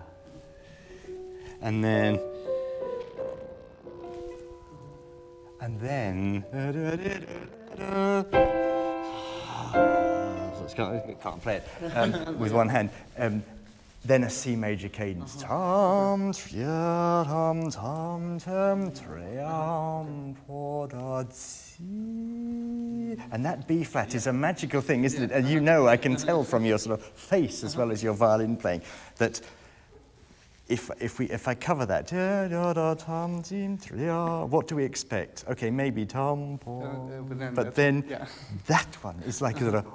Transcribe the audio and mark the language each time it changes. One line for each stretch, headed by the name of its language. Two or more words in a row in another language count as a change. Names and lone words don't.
English: And then, can't play it with one hand. Then a C major cadence. Tam, triam, tam, tam, triam, and that B flat is a magical thing, isn't it? And you know, I can tell from your sort of face as well as your violin playing that if I cover that, what do we expect? Okay, maybe tam, but then that one is like a sort of.